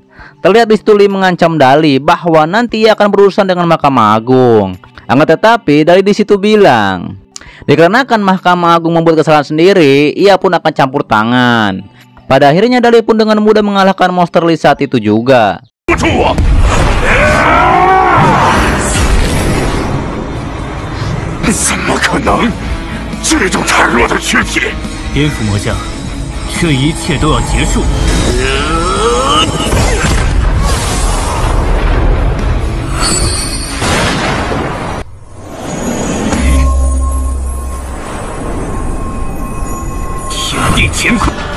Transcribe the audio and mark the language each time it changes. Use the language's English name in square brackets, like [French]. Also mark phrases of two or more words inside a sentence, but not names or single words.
[Indonesian] Terlihat di situ Lee mengancam Dali bahwa nanti ia akan berurusan dengan Mahkamah Agung. Akan tetapi Dali di situ bilang, dikarenakan Mahkamah Agung membuat kesalahan sendiri, ia pun akan campur tangan. Pada akhirnya Dali pun dengan mudah mengalahkan monster Lee saat itu juga. [Chinese] 怎么可能？这种孱弱的躯体！颠覆魔将，这一切都要结束。天地乾坤！